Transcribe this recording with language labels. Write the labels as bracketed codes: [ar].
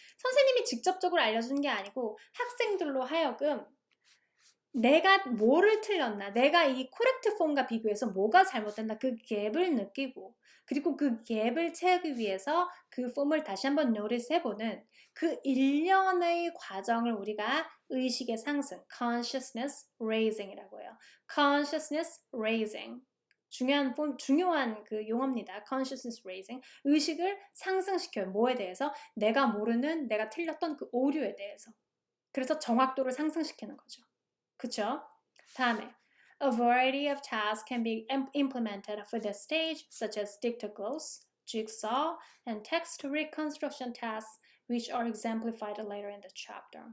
[ko] 선생님이 직접적으로 알려주는 게 아니고 학생들로 하여금 내가 뭐를 틀렸나, 내가 이 코렉트 폼과 비교해서 뭐가 잘못됐나 그 갭을 느끼고 그리고 그 갭을 채우기 위해서 그 폼을 다시 한번 노티스 해보는 그 일련의 과정을 우리가 의식의 상승, consciousness raising이라고 해요. [en] consciousness raising. [ko] 중요한 그 용어입니다. [en] consciousness raising. [ko] 의식을 상승시켜요. 뭐에 대해서? 내가 모르는, 내가 틀렸던 그 오류에 대해서. 그래서 정확도를 상승시키는 거죠. 그쵸? [en] 다음에 A variety of tasks can be implemented for this stage, such as dictogloss, jigsaw, and text reconstruction tasks, which are exemplified later in the chapter.